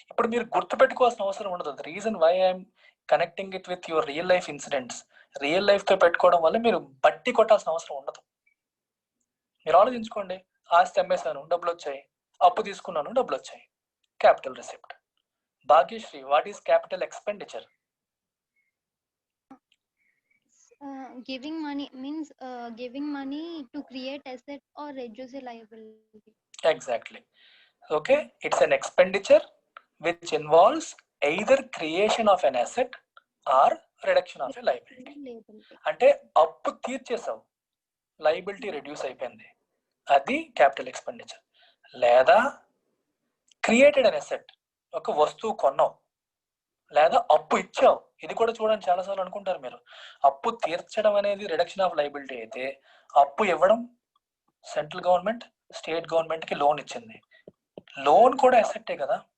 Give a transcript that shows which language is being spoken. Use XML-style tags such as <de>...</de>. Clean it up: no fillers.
<te>ఇప్పుడు మీరు గుర్తుపెట్టుకోవాల్సిన అవసరం ఉండదు.</te> <en>The reason why I'm connecting it with your real life incidents.</en> <te>Real life తో పెట్టుకోవడం వల్ల మీరు బట్టి కొట్టాల్సిన అవసరం ఉండదు. మీరు ఆలోచించుకోండి, ఆస్తి అమ్మేశాను డబ్బులు వచ్చాయి, అప్పు తీసుకున్నాను డబ్బులు వచ్చాయి, capital receipt.</te> <en>Bhagyashri, what is capital expenditure? Giving money means giving money to create asset or reduce a liability. Exactly. Okay, it's an expenditure which involves either creation of an asset or reduction of a liability.</en> <te>అంటే అప్పు తీర్చేసావు, liability reduce అయిపోయింది, అది capital expenditure. లేదా</te> <en>created an asset,</en> <te>ఒక వస్తువు కొన్నావు, లేదా అప్పు ఇచ్చావు. ఇది కూడా చూడండి, చాలాసార్లు అనుకుంటారు మీరు, అప్పు తీర్చడం అనేది రిడక్షన్ ఆఫ్ లయబిలిటీ అయితే, అప్పు ఇవ్వడం సెంట్రల్ గవర్నమెంట్ స్టేట్ గవర్నమెంట్ కి లోన్ ఇచ్చింది, లోన్ కూడా అసెట్టే కదా.</te>